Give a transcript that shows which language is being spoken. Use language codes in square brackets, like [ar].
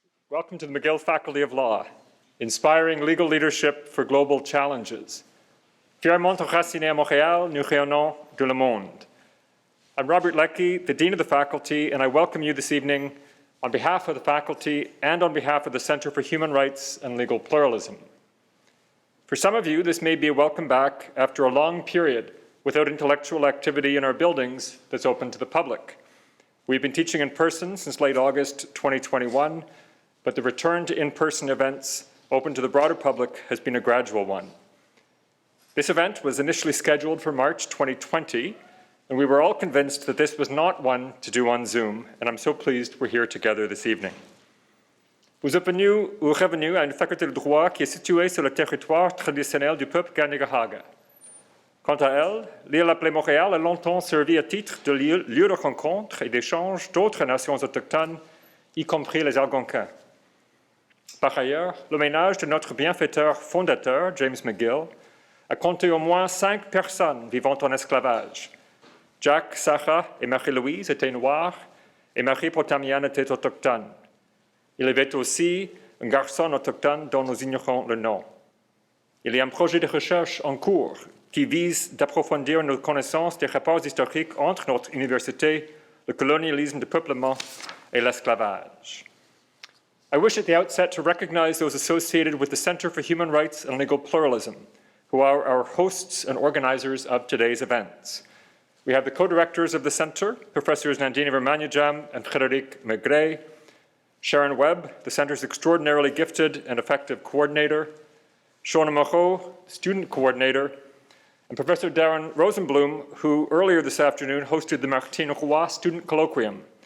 [en] Welcome to the McGill Faculty of Law, inspiring legal leadership for global challenges. [fr] Fièrement enraciné à Montréal, nous rayonnons de le monde. [en] I'm Robert Leckie, the Dean of the Faculty, and I welcome you this evening on behalf of the faculty and on behalf of the Center for Human Rights and Legal Pluralism. For some of you, this may be a welcome back after a long period without intellectual activity in our buildings that's open to the public. We've been teaching in person since late August 2021, but the return to in-person events open to the broader public has been a gradual one. This event was initially scheduled for March 2020, and we were all convinced that this was not one to do on Zoom, and I'm so pleased we're here together this evening. [fr] Vous êtes venus ou revenus à une faculté de droit qui est située sur le territoire traditionnel du peuple Kanien'kehá:ka. Quant à elle, l'île appelée Montréal a longtemps servi à titre de lieu de rencontre et d'échange d'autres nations autochtones, y compris les Algonquins. Par ailleurs, le ménage de notre bienfaiteur fondateur, James McGill, a compté au moins 5 personnes vivant en esclavage. Jack, Sarah et Marie-Louise étaient noirs et Marie Potamian était autochtone. Il y avait aussi un garçon autochtone dont nous ignorons le nom. Il y a un projet de recherche en cours qui vise d'approfondir nos connaissances des rapports historiques entre notre université, le colonialisme de peuplement et l'esclavage. [en] I wish at the outset to recognize those associated with the Center for Human Rights and Legal Pluralism, who are our hosts and organizers of today's events. We have the co-directors of the Center, Professors Nandini Ramanujam and Frédéric Maigret, Sharon Webb, the Center's extraordinarily gifted and effective coordinator, Shona Moreau, student coordinator, and Professor Darren Rosenblum, who earlier this afternoon hosted the Martine Roy Student Colloquium.